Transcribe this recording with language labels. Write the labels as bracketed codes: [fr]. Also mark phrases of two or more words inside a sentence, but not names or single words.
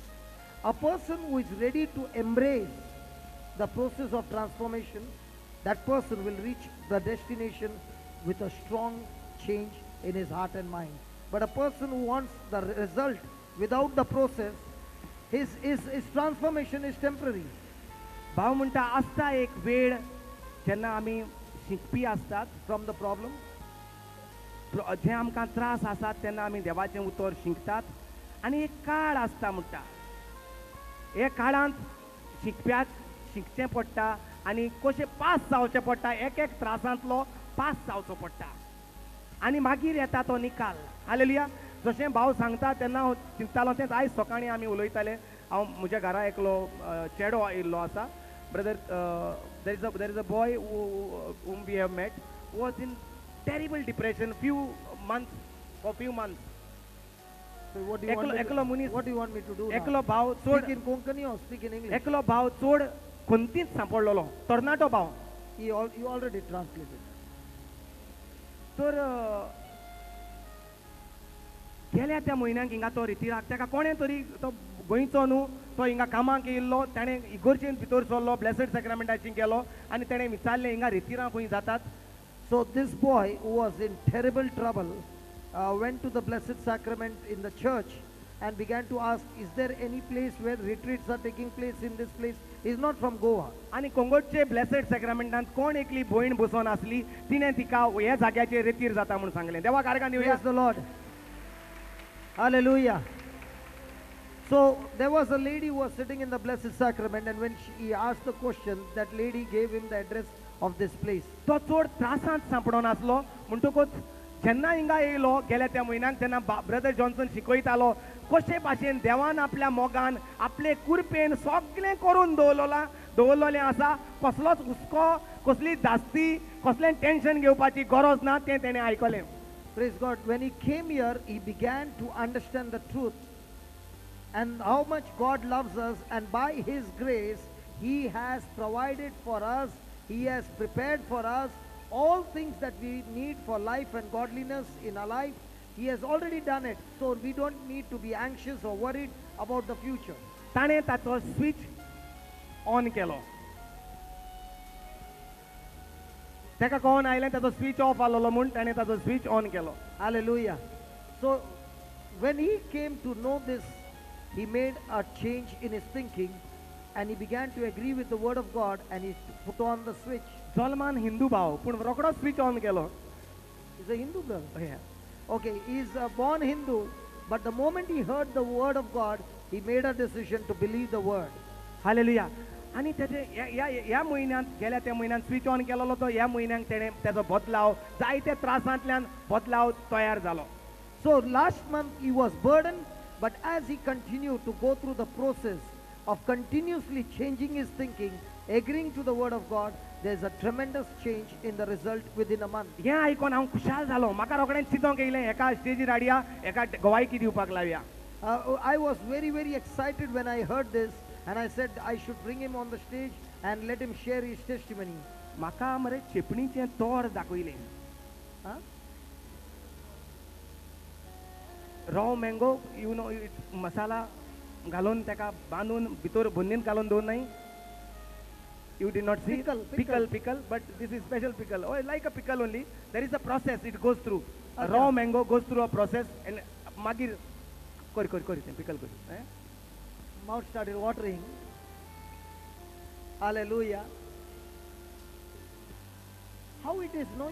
[en] A person who is ready to embrace the process of transformation, that person will reach the destination with a strong change in his heart and mind. But a person who wants the result without the process, his transformation is temporary. [kok] भाव म्हणटा आसता एक वेळ जेन्ना आमी शिकपी आसतात [en] From the problem, [kok] जे आमकां त्रास आसात तेन्ना आमी देवाचें उतर शिकतात आनी एक काळ आसता म्हणटा हे काळांत शिकप्याक शिकचें पडटा आनी कशें पास जावचें पडटा एक एक त्रासांतलो पास जावचो पडटा आनी मागीर येता तो निकाल हालेलुया जशें भाव सांगता तेन्ना हांव चिंततालो तेंच आयज सकाळीं आमी उलयताले हांव म्हज्या घरा एकलो चेडो आयिल्लो आसा ब्रदर [en] there is a boy whom we have met was in terrible depression for few months so what do you want? [kok] एकलो मनीस [en] What do you want me to do? [kok] एकलो [en] Now? [kok] भाव चोड [en] Speak in Konkani or speak in English? [kok] एकलो भाव चोड खंतीच सांपडलेलो तरणाटो भाव [en] You already translated. [kok] तर गेल्या त्या म्हयन्याक हिंगा तो रितीराक ताका कोणें तरी तो गोंयचो न्हू तो हिंगा कामाक येयल्लो ताणें इगोर्जेन भितर सरलो ब्लेसड सॅक्रामेंटाची गेलो आनी ताणें विचारलें हिंगा रितीरां खंय जातात [en] So this boy who was in terrible trouble went to the Blessed Sacrament in the church and began to ask, is there any place where retreats are taking place in this place? He's not from Goa. [kok] आनी कोंगोटचे ब्लेसड सॅक्रामेंटांत कोण एकली भयण बसून आसली तिणें तिका ह्या जाग्याचेर रितीर जाता म्हूण सांगलें देवाक आर्गां दिवया [en] Praise the Lord. Hallelujah. So there was a lady who was sitting in the Blessed Sacrament, and when he asked the question, that lady gave him the address of this place. [kok] तो चड त्रासांत सांपडोन आसलो म्हणटकूच जेन्ना हिंगा येयलो गेल्या त्या म्हयन्याक तेन्ना ब्रदर जॉन्सन शिकयतालो कशे भाशेन देवान आपल्या मोगान आपले कुरपेन सगळें करून दवरलेलें आसा कसलोच हुस्को कसली धास्ती कसलें टेन्शन घेवपाची गरज ना तें तेणें आयकलें [en] Praise God. When he came here, he began to understand the truth and how much God loves us, and by his grace, he has provided for us, he has prepared for us all things that we need for life and godliness in our life. He has already done it, so we don't need to be anxious or worried about the future. [kok] ताणें ताचो [en] switch on [kok] केलो ताका कळोन आयलें ताचो [en] switch off [kok] आसलो म्हूण ताणें ताचो [en] switch on [kok] केलो [en] Hallelujah. So when he came to know this, he made a change in his thinking, and he began to agree with the word of God, and he put on the switch. [kok] जल्मान हिंदू भाव पूण रोखडो [en] switch on [kok] केलो [en] He's a Hindu brother. Okay, he's born Hindu, but the moment he heard the word of God, he made a decision to believe the word. [kok] हालेलुया आनी तेजे ह्या म्हयन्यांत गेल्या त्या म्हयन्यात [en] switch on [kok] केलेलो तो ह्या म्हयन्याक तेणें तेजो बदलाव जायत्या त्रासांतल्यान बदलाव तयार जालो [en] So last month he was burdened, but as he continued to go through the process of continuously changing his thinking, agreeing to the word of God, there's a tremendous change in the result within a month. [kok] हें आयकोन हांव खुशाल जालो म्हाका रोखडेंच चिंतोंक येयलें एका स्टेजीर हाडया एका गवायकी दिवपाक लावया [en] I was very, very excited when I heard this, and I said I should bring him on the stage and let him share his testimony. [kok] म्हाका मरे चेपणीचें तोर दाखयलें Huh? [en] raw mango you know [kok] मसाला घालून ताका बांदून भितर बन्नीन घालून दवरनाय [en] you did not see pickle but this is special pickle like a pickle only there is a process it goes through a raw mango goes through a process and [kok] magir kori pickle kori [en] Mouth started watering. Hallelujah. How it is, no?